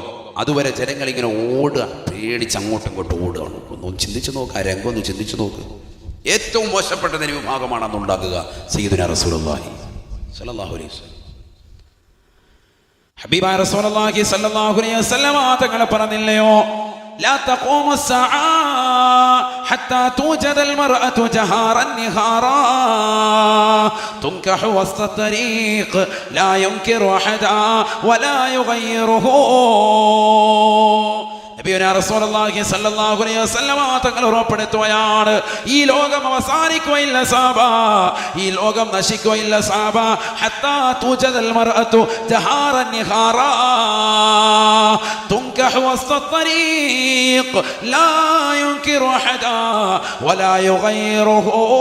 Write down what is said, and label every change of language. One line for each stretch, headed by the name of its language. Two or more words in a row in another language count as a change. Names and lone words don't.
Malayalam: അതുവരെ ജനങ്ങൾ ഇങ്ങനെ ഓടുക, പേടിച്ച് അങ്ങോട്ടും ഇങ്ങോട്ടും ഓടുകയാണ്. ഒന്ന് ചിന്തിച്ചു നോക്ക്, ആ രംഗം ഒന്ന് ചിന്തിച്ചു നോക്ക്. ഏറ്റവും മോശപ്പെട്ട വിഭാഗമാണ് അന്ന് ഉണ്ടാക്കുക.
Arabic: سيدنا رسول الله صلى الله عليه وسلم,
Malayalam: ഹബീബായ
Arabic: رسول الله صلى الله عليه وسلم
Malayalam: തങ്ങൾ പറഞ്ഞില്ലയോ,
Arabic: لا تقوم الساعة حتى توجد المرأة جهارا نهارا تنكح وسط الطريق لا ينكر أحدا ولا يغيره. نبينا رسول الله صلى الله عليه وسلم
Malayalam: തങ്ങൾ ഉറപ്പെടുത്തുകയാണ്, ഈ ലോകം അവസാനിക്കുകയില്ല സാബ, ഈ ലോകം നശിക്കുകയില്ല സാബ,
Arabic: حتى توجد المرأة جهارا نهارا تنكح وسط الطريق لا ينكر أحدا ولا يغيره.